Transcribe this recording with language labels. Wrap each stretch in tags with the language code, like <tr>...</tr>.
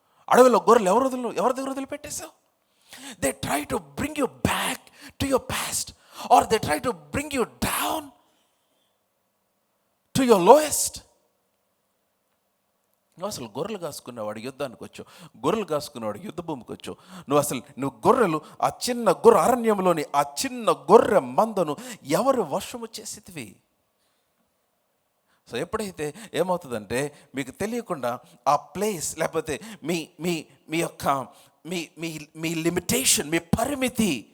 <te>అడవిలో గొర్రెలు ఎవరి దగ్గర వదిలిపెట్టేశావు?</te> <en>They try to bring you back to your past, or they try to bring you down to your lowest.</en> <te>నువ్వు అసలు గొర్రెలు కాసుకునేవాడు యుద్ధానికి వచ్చావు, గొర్రెలు కాసుకునేవాడు యుద్ధ భూమికి వచ్చావు. నువ్వు గొర్రెలు, ఆ చిన్న గొర్రె అరణ్యంలోని ఆ చిన్న గొర్రె మందను ఎవరు వశము చేసేటివి? సో ఎప్పుడైతే ఏమవుతుందంటే, మీకు తెలియకుండా ఆ ప్లేస్, లేకపోతే మీ మీ మీ యొక్క మీ మీ మీ లిమిటేషన్, మీ పరిమితి</te>